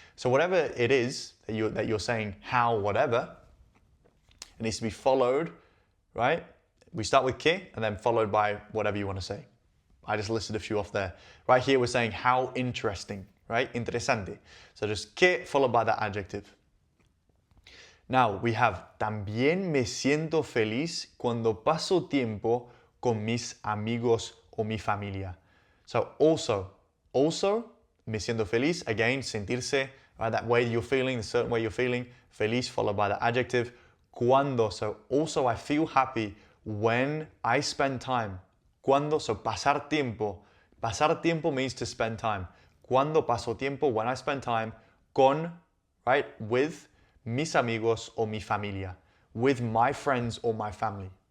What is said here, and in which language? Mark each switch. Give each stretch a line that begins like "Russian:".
English: So whatever it is that you're saying, how, whatever, it needs to be followed, right? We start with que and then followed by whatever you want to say. I just listed a few off there. Right here we're saying how interesting, right? Interesante. So just que followed by that adjective. Now we have
Spanish: también me siento feliz cuando paso tiempo con mis amigos o mi familia.
English: So also,
Spanish: me siento feliz,
English: again, sentirse, right? That way you're feeling, a certain way you're feeling, feliz followed by the adjective. Cuando, so also I feel happy when I spend time. Cuando, so
Spanish: pasar tiempo. Pasar tiempo
English: means to spend time.
Spanish: Cuando paso tiempo,
English: when I spend time con, right, with
Spanish: mis amigos o mi familia,
English: with my friends or my family.